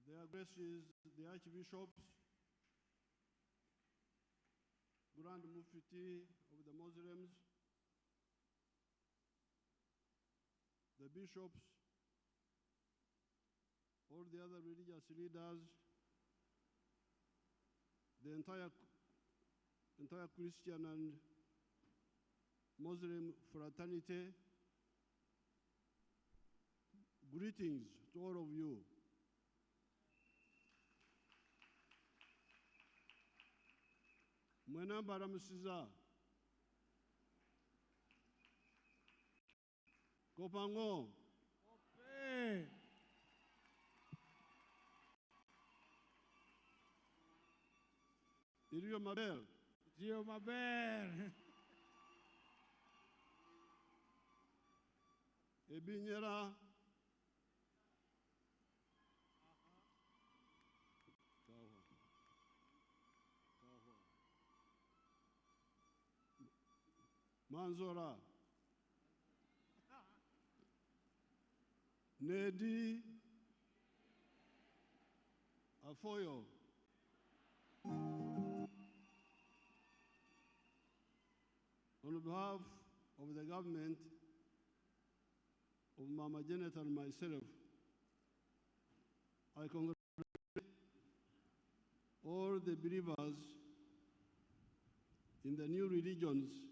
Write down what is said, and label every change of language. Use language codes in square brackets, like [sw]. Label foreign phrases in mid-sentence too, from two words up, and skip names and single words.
[en] addresses the archbishops, Grand Mufti of the Muslims, the bishops, all the other religious leaders, the entire Christian and Muslim fraternity. Greetings to all of you. [lg] Mwena baramusiza. Kopango. Kope. [alz] Iriyo mabel. Dio maber. Ebinyera. Manzora. Nedi. [ach] Afoyo. [en] On behalf of the government of Maama Janet and myself, I congratulate all the believers in the new religions